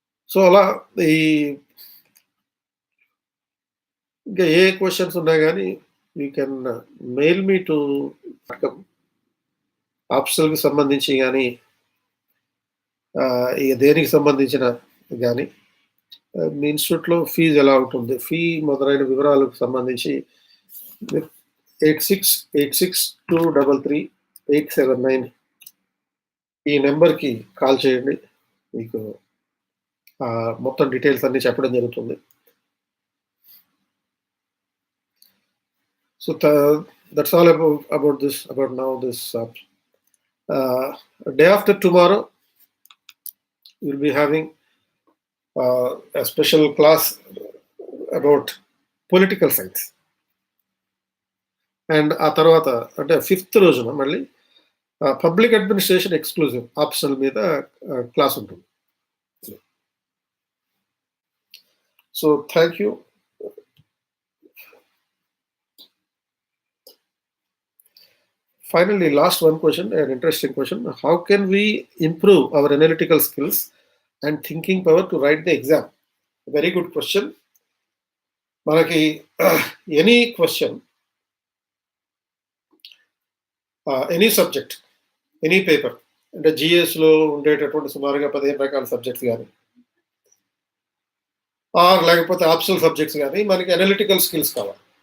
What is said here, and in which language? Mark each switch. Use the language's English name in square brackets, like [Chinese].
[Telugu] So అలా ఇంకా ఏ questions ఉన్నా కానీ [English] you can mail me [Telugu] to ఆప్షనల్కి సంబంధించి కానీ ఇక దేనికి సంబంధించిన కానీ మీ ఇన్స్టిట్యూట్లో ఫీజు ఎలా ఉంటుంది, ఫీ మొదలైన వివరాలకు సంబంధించి 8686233879 ఈ నెంబర్కి కాల్ చేయండి. మీకు మొత్తం డీటెయిల్స్ అన్నీ చెప్పడం జరుగుతుంది. [English] so that's all about this day after tomorrow we'll be having a special class about political science, and [Telugu] ఆ తర్వాత అంటే 5th రోజున మళ్ళీ పబ్లిక్ అడ్మినిస్ట్రేషన్ ఎక్స్క్లూజివ్ ఆప్షనల్ మీద క్లాస్ ఉంటుంది. [English] So thank you. Finally, last one question, an interesting question. How can we improve our analytical skills and thinking power to write the exam? Very good question. [Telugu] Manaki [English] any question, any subject, any paper, [Telugu] అంటే జిఎస్లో ఉండేటటువంటి సుమారుగా 15 రకాల subjects కానీ లేకపోతే optional subjects కానీ మనకి analytical skills కావాలి.